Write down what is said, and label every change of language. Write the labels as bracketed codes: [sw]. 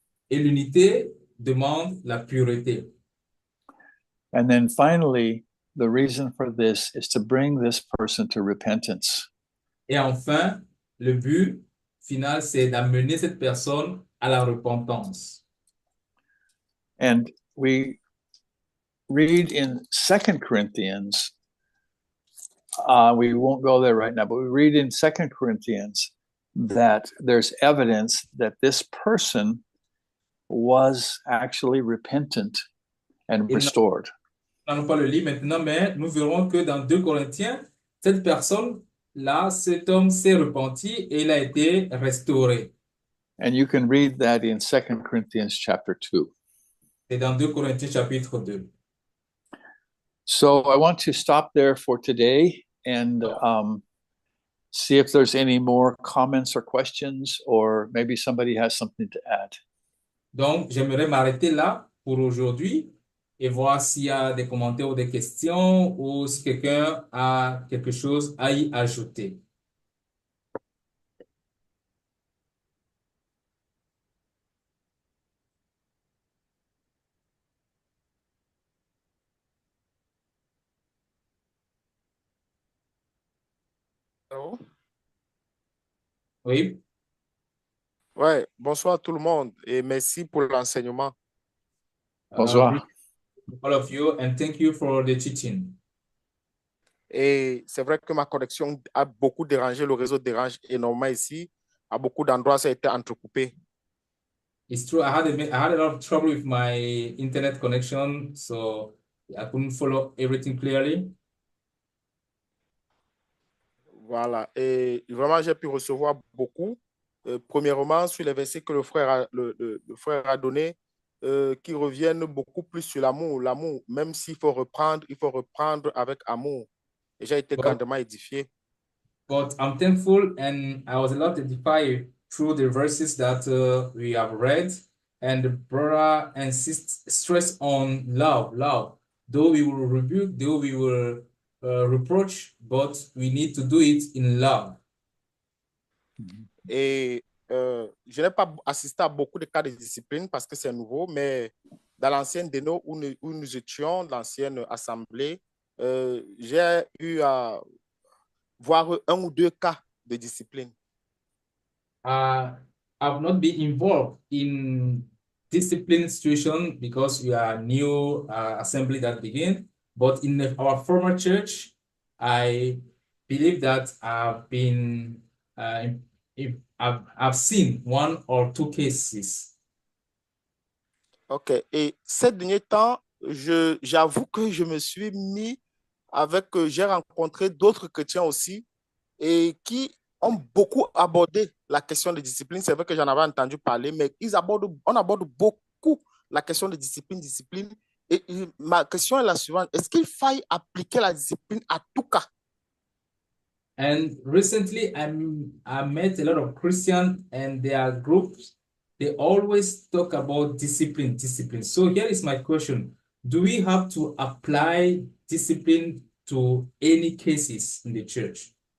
[fr] Et l'unité demande la pureté. [en] And then finally, the reason for this is to bring this person to repentance. [fr] Et enfin, le but final, c'est d'amener cette personne à la repentance. [en] And we read in 2 Corinthians, we won't go there right now, but we read in 2 Corinthians that there's evidence that this person was actually repentant and restored. [fr] Nous n'allons pas le lire maintenant, mais nous verrons que dans 2 Corinthiens, cette personne-là, cet homme s'est repenti et il a été restauré. [en] And you can read that in 2 Corinthians chapter 2. [fr] C'est dans 2 Corinthiens chapitre 2. [en] So I want to stop there for today and see if there's any more comments or questions, or maybe somebody has something to add. [fr] Donc, j'aimerais m'arrêter là pour aujourd'hui et voir s'il y a des commentaires ou des questions ou si quelqu'un a quelque chose à y ajouter. Allô? Oui, Ouais, bonsoir tout le monde et merci pour l'enseignement. Bonsoir. [en] all of you, and thank you for the teaching. [fr] Et c'est vrai que ma connexion a beaucoup dérangé, le réseau dérange énormément ici. À beaucoup d'endroits, ça a été entrecoupé. [en] It's true, I had a lot of trouble with my internet connection, so I couldn't follow everything clearly. [fr] Voilà. Et vraiment, j'ai pu recevoir beaucoup. Premièrement, sur les versets que le frère a donné, qui reviennent beaucoup plus sur l'amour. L'amour, même s'il faut reprendre, il faut reprendre avec amour. Et j'ai été grandement édifié. [en] But I'm thankful and I was a lot edified through the verses that we have read, and the brother insists stress on love, love. Though we will rebuke, though we will reproach, but we need to do it in love. [fr] Et je n'ai pas assisté à beaucoup de cas de discipline parce que c'est nouveau, mais dans l'ancienne déno où nous étions, l'ancienne assemblée, j'ai eu à voir un ou deux cas de discipline. [en] I've not been involved in discipline situation because we are new assembly that begin, but in our former church, I believe that I've been I've seen one or two cases. OK. [fr] Et ces derniers temps, j'avoue que je me suis mis avec, j'ai rencontré d'autres chrétiens aussi et qui ont beaucoup abordé la question de discipline. C'est vrai que j'en avais entendu parler, mais on aborde beaucoup la question de discipline. Et ma question est la suivante. Est-ce qu'il faille appliquer la discipline à tout cas? [en] And recently, I met a lot of Christians and their groups. They always talk about discipline. So here is my question. Do we have to apply discipline to any cases in the church?